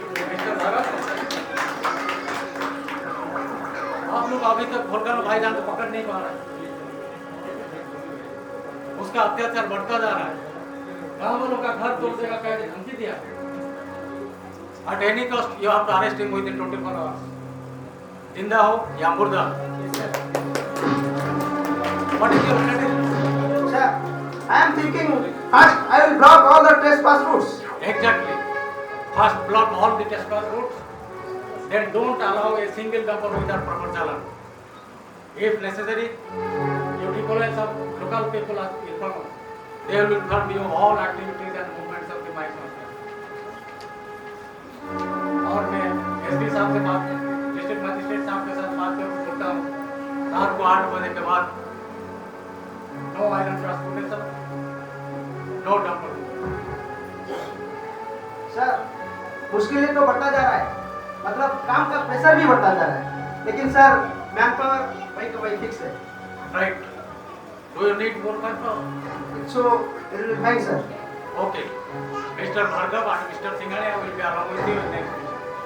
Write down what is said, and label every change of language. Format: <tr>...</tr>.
<hi>Mister Bharat, आप लोग अभी तक भलकानो भाईजान को पकड़ नहीं पा रहे हैं। उसका अत्याचार बढ़ता जा रहा है। गांव वालों का घर तोड़ देगा कह के धमकी दिया।</hi> <en>At any cost, you have to arrest him within 24 hours.</en> <hi>जिंदा हो या मुर्दा।</hi> <en>What is your strategy? Sir, I am thinking first I will block all the trespass routes. Exactly. First block all the trespass routes. Then don't allow a single dumper without proper challan. If necessary, you duty police of local people are informed. They will inform you all activities and movements of the mine workers.</en> <hi>और मैं SP साहब से बात district magistrate साहब के साथ बात करके बोलता हूँ रात को 8 बजे के बाद</hi> <en>No iron transportation, no dumper.</en> <hi>Sir मुश्किलें तो बढ़ता जा रहा है, मतलब काम का प्रेशर भी बढ़ता जा रहा है, लेकिन सर मैन पावर वही का वही फिक्स है।</hi> <en>Right, do you need more manpower? So it will be fine sir. Okay. Mr. Bhargav and Mr. Singhania will be along with you in next mission.</en>